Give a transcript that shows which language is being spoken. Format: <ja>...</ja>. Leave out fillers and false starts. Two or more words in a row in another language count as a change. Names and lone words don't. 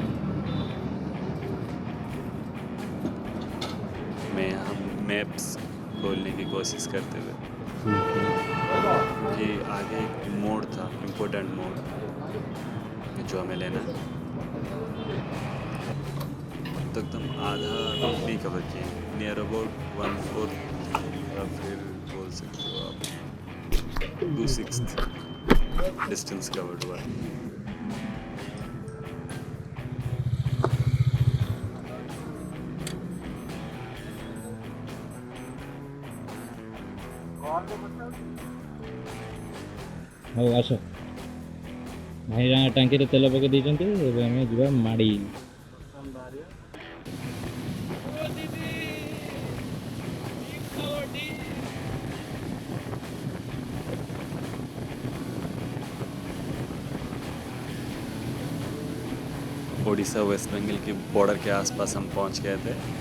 <hi>मैं यहाँ मैप्स खोलने की कोशिश करते हुए, कि आगे एक मोड़ था, इम्पोर्टेंट मोड़ जो हमें लेना है। तो एकदम आधा रूट नहीं कवर किए,</hi> <en>near about</en> <hi>1/4 या फिर बोल सकते हो आप 2/6</hi> <en>distance covered</en> <hi>हुआ है।</hi> <or>ହଉ ଆସ ଭାଇ ଟାଙ୍କିରେ ତେଲ ପକେଇ ଦେଇଛନ୍ତି ଏବେ ଆମେ ଯିବା ମାଡ଼ି</or> <hi>उड़ीसा वेस्ट बंगाल के बॉर्डर के आसपास हम पहुंच गए थे।</hi>